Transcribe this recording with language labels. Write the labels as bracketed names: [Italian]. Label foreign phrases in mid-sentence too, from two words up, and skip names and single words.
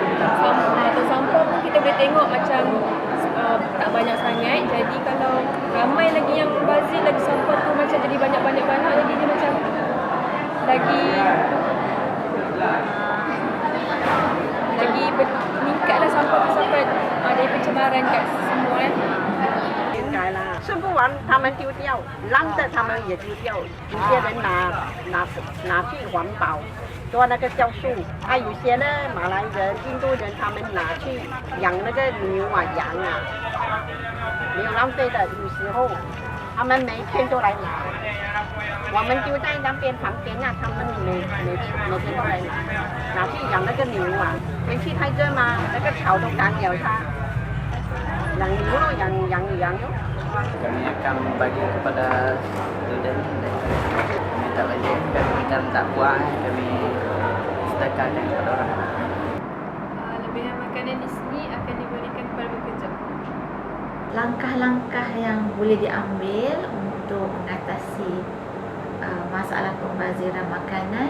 [Malay] Atau sampah pun kita boleh tengok macam tak banyak sangat. Jadi kalau ramai lagi yang bazir, lagi sampah tu macam jadi banyak-banyak, jadi dia macam lagi meningkatlah sampah tu sampai ada pencemaran kat semua kan. [Chinese] 应该啦，吃不完他们丢掉，烂的他们也丢掉。有些人拿去环保，做那个酵素。有些呢，马来人、印度人他们拿去养那个牛啊、羊啊，没有浪费的。有时候他们每天都来拿，我们丢在那边旁边啊，他们每天都来拿去养那个牛啊。天气太热嘛，那个草都干了它。养牛咯，养羊咯。 [Malay] Kami akan bagi kepada student dan kami tak bagi, kami tak buat, kami sedekahkan kepada orang. Lebihan makanan di sini akan diberikan kepada pekerja. Langkah-langkah yang boleh diambil untuk mengatasi masalah pembaziran makanan.